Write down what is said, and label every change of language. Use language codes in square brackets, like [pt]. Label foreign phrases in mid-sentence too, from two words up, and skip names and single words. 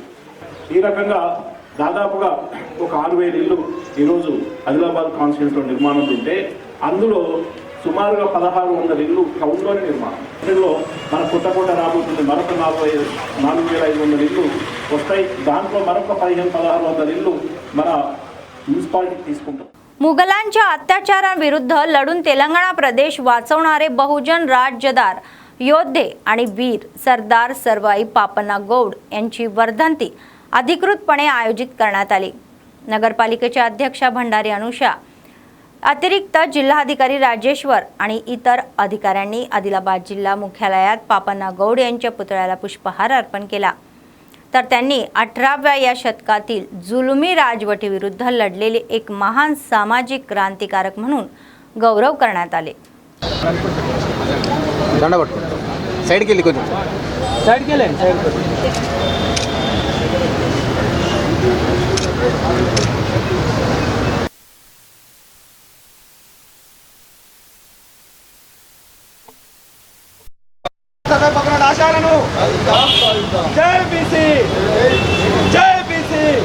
[te] ఈ రకంగా దాదాపుగా ఒక 6000 ఇళ్ళు ఈరోజు ఆదిలాబాద్ కాన్స్టిట్యూన్సీలో నిర్మాణం ఉంటే అందులో సుమారుగా 1600 ఇళ్ళు టౌన్లోని నిర్మాణం। ఇందులో మన కొత్తకోట రాబోతుంది, మరొక 4500 ఇళ్ళు వస్తాయి। దాంట్లో మరొక 1500-1600 ఇళ్ళు మన म्युनिसिपालिटी తీసుకుంటాం। [mr] मुघलांच्या अत्याचाराविरुद्ध लढून तेलंगणा प्रदेश वाचवणारे बहुजन राज्यदार योद्धे आणि वीर सरदार सर्वाई पापण्णा गौड यांची वर्धंती अधिकृतपणे आयोजित करण्यात आली। नगरपालिकेच्या अध्यक्षा भंडारी अनुषा, अतिरिक्त जिल्हाधिकारी राजेश्वर आणि इतर अधिकाऱ्यांनी आदिलाबाद जिल्हा मुख्यालयात पापण्णा गौड यांच्या पुतळ्याला पुष्पहार अर्पण केला। तर त्यांनी 18व्या या शतकातील जुलमी राजवटीविरुद्ध लढलेले एक महान सामाजिक क्रांतिकारक म्हणून गौरव करण्यात आले। [hi] साइड के लिए कुछ साइड के लिए [te] పక్కన ఆశాలను జై బీసీ జై బీసీ